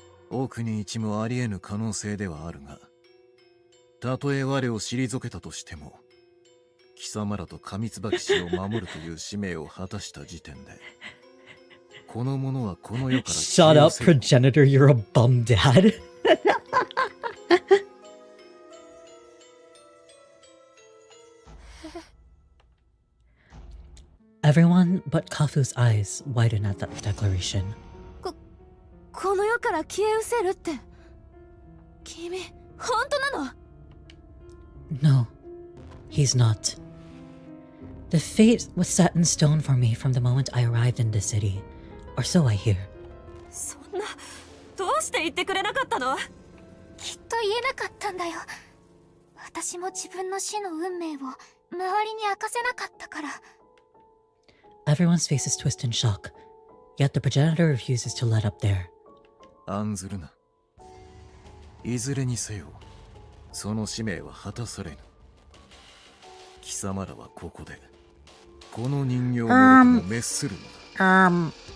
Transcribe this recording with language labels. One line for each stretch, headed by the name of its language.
Japanese: 奥に一もありえぬ可能性ではあるが、たとえ我を退けたとしても、貴様らとKamitsubaki氏を守るという使命を果たした時点で、この者はこの世から
English: Shut up, progenitor, you're a bum dad. Everyone but Kafu's eyes widen at that declaration.
Japanese: この世から消え失せるって。君、本当なの？
English: No, he's not. The fate was set in stone for me from the moment I arrived in the city, or so I hear.
Japanese: そんな、どうして言ってくれなかったの？きっと言えなかったんだよ。私も自分の死の運命を周りに明かせなかったから。
English: Everyone's faces twist in shock, yet the progenitor refuses to let up there.
Japanese: 案ずるな。いずれにせよ、その使命は果たされぬ。貴様らはここで、この人形のも滅するのだ。